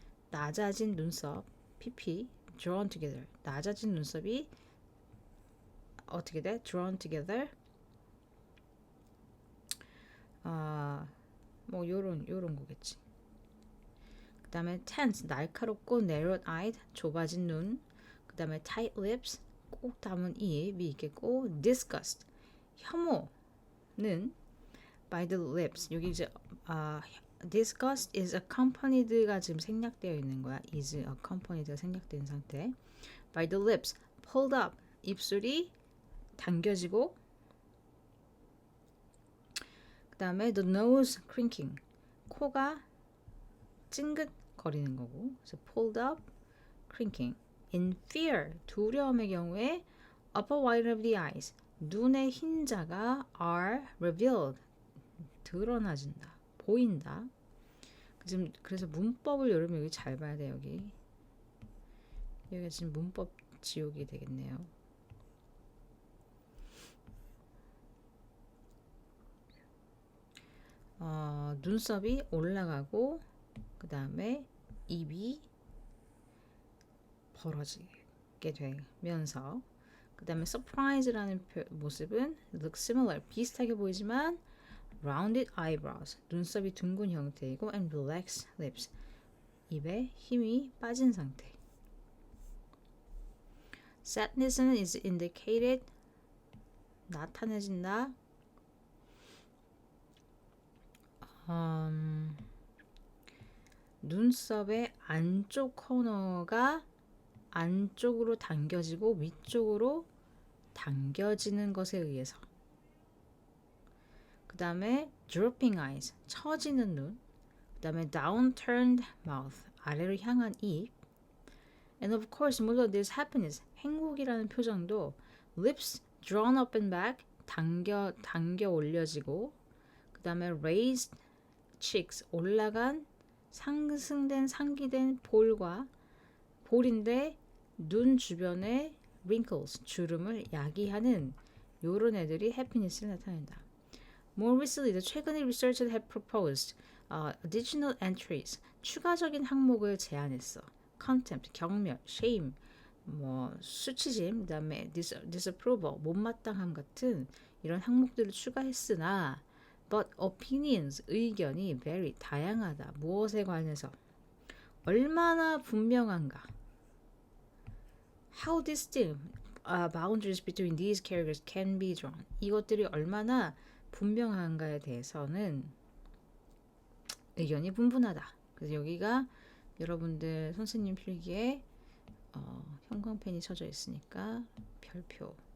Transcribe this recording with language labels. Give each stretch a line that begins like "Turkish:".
Korean: 낮아진 눈썹, PP,
English: drawn together.
Korean: 낮아진 눈썹이 어떻게 돼?
English: drawn together.
Korean: 뭐 요런 거겠지. 그 다음에 tense, 날카롭고
English: narrowed eyed,
Korean: 좁아진 눈. 그 다음에
English: tight lips,
Korean: 꼭 담은 입이 있겠고, disgust, 혐오는
English: by the lips,
Korean: 여기 이제
English: disgust is accompanied
Korean: 가 지금 생략되어 있는 거야.
English: is accompanied
Korean: 가 생략된 상태.
English: by the lips, pulled up,
Korean: 입술이 당겨지고,
English: 그 다음에 the nose crinking,
Korean: 코가 찡긋거리는 거고, 그래서
English: pulled up, crinking. in fear,
Korean: 두려움의 경우에
English: upper white of the eyes, 눈의 흰자가 are revealed,
Korean: 드러나진다, 보인다. 지금 그래서 문법을 여러분 여기 잘 봐야 돼. 여기가 지금 문법 지옥이 되겠네요. 눈썹이 올라가고 그 다음에 입이 벌어지게 되면서 그 다음에 surprise라는 모습은
English: look similar,
Korean: 비슷하게 보이지만
English: rounded eyebrows,
Korean: 눈썹이 둥근 형태이고
English: and relaxed lips,
Korean: 입에 힘이 빠진 상태.
English: sadness is indicated,
Korean: 나타내진다. 눈썹의 안쪽 코너가 안쪽으로 당겨지고 위쪽으로 당겨지는 것에 의해서. 그 다음에
English: drooping eyes,
Korean: 처지는 눈. 그 다음에
English: downturned mouth,
Korean: 아래로 향한 입.
English: And of course, most of this happiness,
Korean: 행복이라는 표정도
English: lips drawn up and back,
Korean: 당겨 올려지고, 그 다음에
English: raised cheeks,
Korean: 올라간 상승된 상기된 볼인데 눈 주변에 wrinkles, 주름을 야기하는 요런 애들이 happiness를 나타낸다.
English: More recently,
Korean: 최근에
English: researchers have proposed additional entries,
Korean: 추가적인 항목을 제안했어. contempt, 경멸, shame, 수치심, 그다음에 disapproval, 못마땅함 같은 이런 항목들을 추가했으나
English: but opinions,
Korean: 의견이 very 다양하다. 무엇에 관해서? 얼마나 분명한가?
English: How distinct boundaries between these characters can be drawn.
Korean: 이것들이 얼마나 분명한가에 대해서는 의견이 분분하다. 그래서 여기가 여러분들 선생님 필기에 형광펜이 쳐져 있으니까 별표.